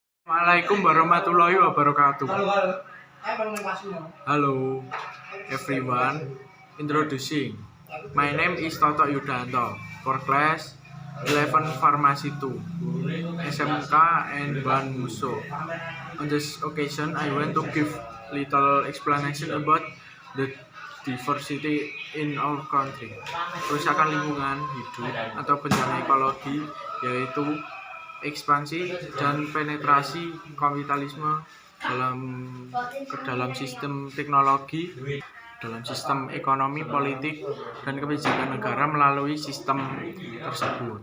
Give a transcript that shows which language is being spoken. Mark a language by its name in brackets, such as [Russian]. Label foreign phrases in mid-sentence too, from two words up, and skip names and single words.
[Arabic] السلام عليكم ورحمة الله وبركاته. [English] Hello everyone, introducing. My name is Toto Yudanto for class 11 Pharmacy 2 SMK and Ban Muso. On this occasion, I want to give little explanation about the diversity in our country. [Indonesian] Kerusakan lingkungan hidup atau bencana ekologi yaitu ekspansi dan penetrasi kapitalisme ke dalam sistem teknologi, dalam sistem ekonomi, politik, dan kebijakan negara melalui sistem tersebut.